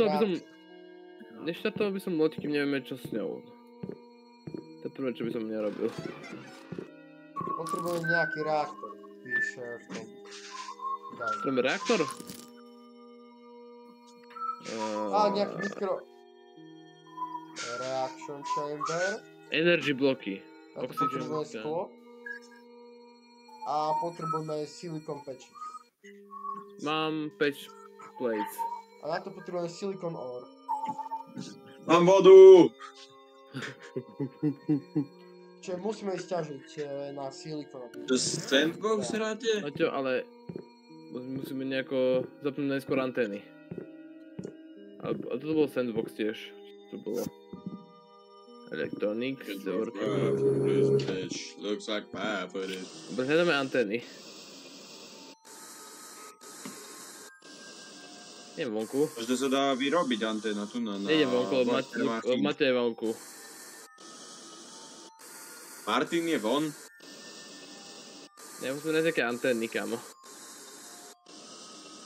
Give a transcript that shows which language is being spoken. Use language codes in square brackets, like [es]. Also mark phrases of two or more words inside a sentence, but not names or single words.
[sk] Neštartoval by som loď, kým nevieme čo s ňou. To je prvé, čo by som nerobil. Potrebujem nejaký reaktor, píše v tom. Daj. Potrebujeme reaktor? Nejaký mikro... [en] Reaction chamber. [sk] Energy bloky. A to Oxygen potrebujeme scan. sklo. A potrebujeme [en] silicon patches. [sk] Mám [en] patch plates. [sk] A na to potrebujeme [en] silicon ore. [sk] Mám vodu! Čiže musíme ísť ťažiť na silicon. To Sandbox hráte? Maťo, ale musíme nejako zapnúť najskôr antény. A toto bol Sandbox tiež. To bolo Electronics, [en] Looks like pie for it. [sk] Dobre, hľadáme antény. Idem vonku. Možno sa dá vyrobiť anténa tu na... Nejdem vonku, lebo Matej je vonku. Martin je von? Ja musím nájsť nejaké antény, kámo.